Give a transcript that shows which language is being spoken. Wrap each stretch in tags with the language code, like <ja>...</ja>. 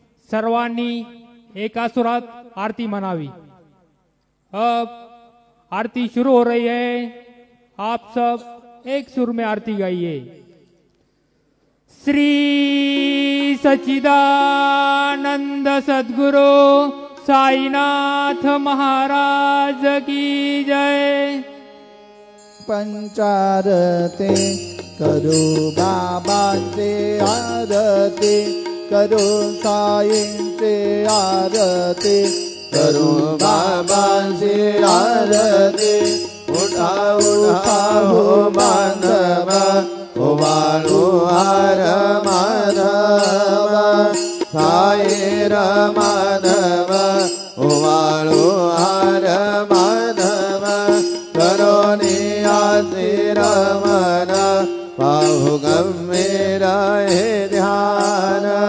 <mr>सर्वांनी एका सुरात आरती म्हणावी।</mr> <hi>अब आरती शुरू हो रही है, आप सब एक सुर में आरती गाइए। श्री सच्चिदानंद सद्गुरु साईनाथ महाराज की जय।</hi> <mr>पंचारते करो बाबांचे आरती करू साईंची आरती करू बाबांची आरती उठा उठा हो बांधव ओवाळू हार माधव साई माधव ओवाळू हार माधव करोनी आसी रमण पाहू गंभीर हे ध्यान</mr>